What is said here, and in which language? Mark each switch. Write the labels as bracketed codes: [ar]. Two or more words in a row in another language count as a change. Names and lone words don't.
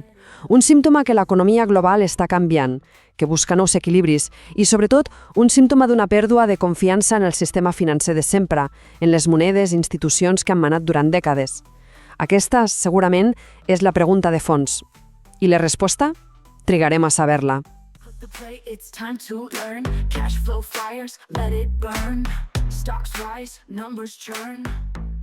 [ca] Un símptoma que l'economia global està canviant, que busca nous equilibris i, sobretot, un símptoma d'una pèrdua de confiança en el sistema financer de sempre, en les monedes i institucions que han manat durant dècades. Aquesta, segurament, és la pregunta de fons. I la resposta? Trigarem a saber-la. [en] Put the play, it's time to learn. Cash flow fires, let it burn. Stocks rise, numbers churn.